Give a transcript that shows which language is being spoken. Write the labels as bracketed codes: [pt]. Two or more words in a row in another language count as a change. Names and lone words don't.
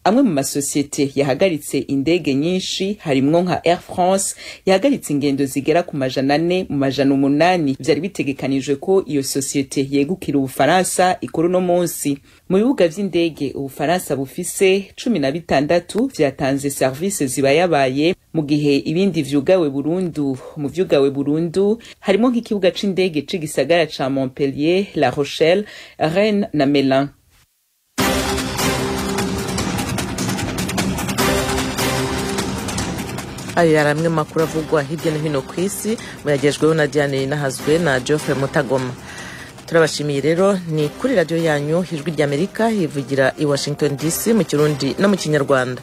[rn] amwe mu masosiyete yahagaritse indege nyinshi harimwo nka Air France yahagaritse ingendo zigera ku 400 mu 800 vyari bitegekanijwe ko iyo sosiyete yegukira Ubufaransa ikora no munsi. Mu bibuga vy'indege Ubufaransa bufise 16 vyatanze service zibayabaye, mu gihe ibindi vyugawe burundu. Mu vyugawe burundu harimo nk'ikibuga c'indege c'igisagara ca Montpellier, La Rochelle, Rennes na Melun. Ayo yari amwe makuru avugwa hirya no hino ku isi, muyagejweho na Diane Nahazwe na Geoffrey Mutagoma. Turabashimiye rero, ni kuri radio yanyu Ijwi ry'Amerika hivugira i Washington DC mu Kirundi no mu Kinyarwanda.